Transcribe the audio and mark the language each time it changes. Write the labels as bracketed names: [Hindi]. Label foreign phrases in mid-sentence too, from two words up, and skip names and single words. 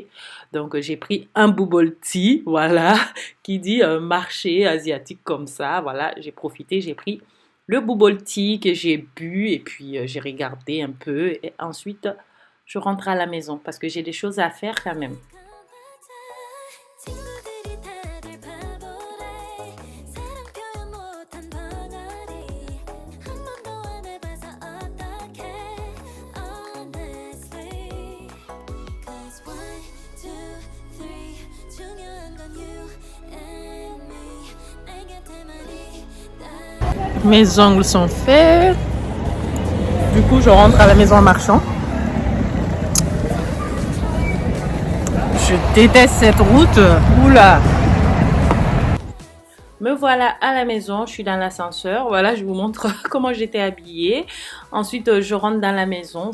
[French] Donc j'ai pris un bubble tea, voilà, qui dit marché asiatique comme ça, voilà, j'ai profité, j'ai pris le bubble tea que j'ai bu et puis j'ai regardé un peu et ensuite je rentre à la maison parce que j'ai des choses à faire quand même. [Korean] 친구들이 다들 바보래 사랑 표현 못한 벙어리 한 번도 안 해봐서 어떡해 [English] honestly Cause [Korean] 1, 2, 3 중요한 건 [English] you and me [Korean] 내 곁에만이 나 [French] Mes ongles sont faits. Du coup, je rentre à la maison en marchant. Je déteste cette route. Oula. Me voilà à la maison, je suis dans l'ascenseur. Voilà, je vous montre comment j'étais habillée. Ensuite, je rentre dans la maison.